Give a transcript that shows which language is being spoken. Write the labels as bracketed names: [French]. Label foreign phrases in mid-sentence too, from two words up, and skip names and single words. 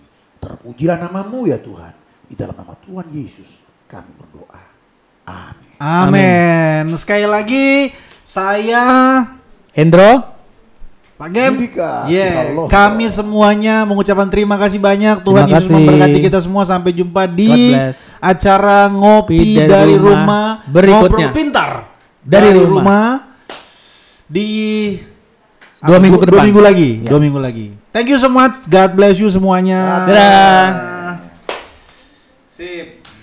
[Indonesian] Terpujilah nama-Mu ya Tuhan. Di dalam nama Tuhan Yesus kami berdoa. Amin. Sekali lagi saya Hendro, Pak Gem, Allah. kami semuanya mengucapkan terima kasih banyak. Tuhan Terima Yesus kasih. memberkati kita semua. Sampai jumpa [English] God [Indonesian] di [English] bless. [Indonesian] acara ngopi Dari dari rumah rumah, berikutnya. ngobrol pintar Dari rumah. di 2 minggu ke depan. 2 minggu lagi. Ya. 2 minggu lagi. [English] Thank you so much. God bless you semuanya. [Indonesian] Dadah. Sip.